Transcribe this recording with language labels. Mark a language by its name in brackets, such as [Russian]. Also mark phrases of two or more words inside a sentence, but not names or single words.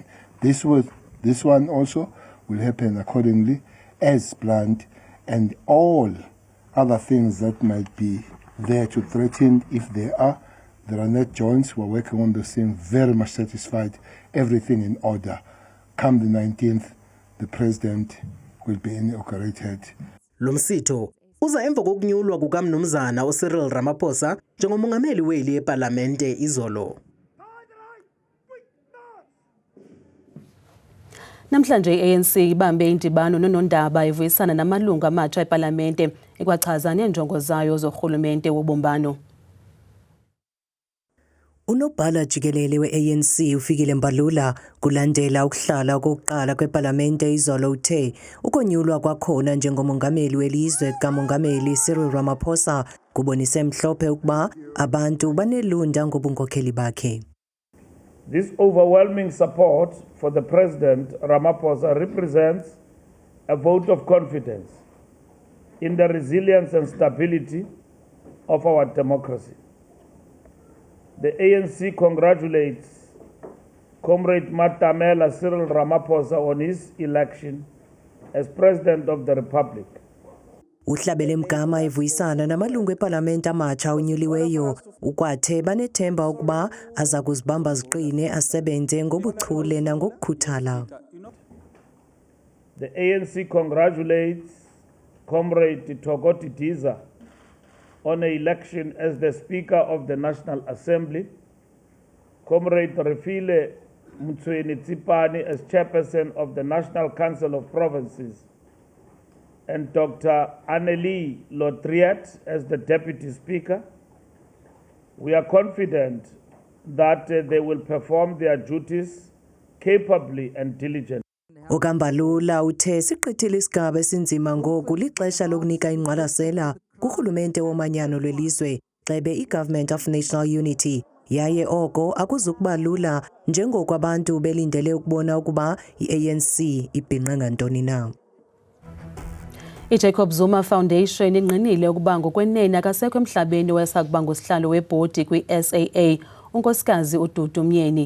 [English] This one also will happen accordingly as planned, and all other things that might be there to threaten, if there are not joints. We're working on those things, very much satisfied, everything in order. Come the 19th, the president will be inaugurated. [Xhosa] Lo msitho uza emva kokunyulwa kukamnumzana uCyril Ramaphosa njengomongameli weli eParlamente izolo. Namhlanje iANC ibambe indibano nonondaba evuyisana namalungu amatsha eParlamente ekwachaza neenjongo zayo zorhulumente wobumbano. Unobhala jikelele we-ANC uFikile Mbalula kulandela ukuhlala okokuqala kwepalamente izolo uthe ukonyulwa kwakhona njengomongameli welizwe kamongameli Cyril Ramaphosa kubonise mhlophe ukuba abantu banelunda ngobunkokheli bakhe. [English] This overwhelming support for the President Ramaphosa represents a vote of confidence in the resilience and stability of our democracy. The ANC congratulates Comrade Matamela Cyril Ramaphosa on his election as President of the Republic. [Xhosa] Uhlabele Mgama evuyisana namalungu eParlamente amatsha onyuliweyo ukwathe banethemba ukuba aza kuzibamba ziqine asebenze ngobuchule nangokukhuthala. [English] The ANC congratulates Comrade Thokoti Diza on the election as the Speaker of the National Assembly, Comrade Refile Mtsweni Tsipani as Chairperson of the National Council of Provinces, and Dr. Annelie Lotriat as the Deputy Speaker. We are confident that they will perform their duties capably and diligently. [Xhosa] Okambalula uthe siqithile isigaba esinzima ngoku lixesha lokunika ingqwalasela kurhulumente womanyano lwelizwe xebe i- [English] Government of National Unity [Xhosa] yaye oko akuzukuba lula njengoko abantu belindele ukubona ukuba i-ANC ibhinqe ngantoni na. iJacob Zuma Foundation inqinile ukuba ngokwenene akasekho emhlabeni wayesakuba ngusihlalo webhodi kwi-SAA unkosikazi uDudu Myeni.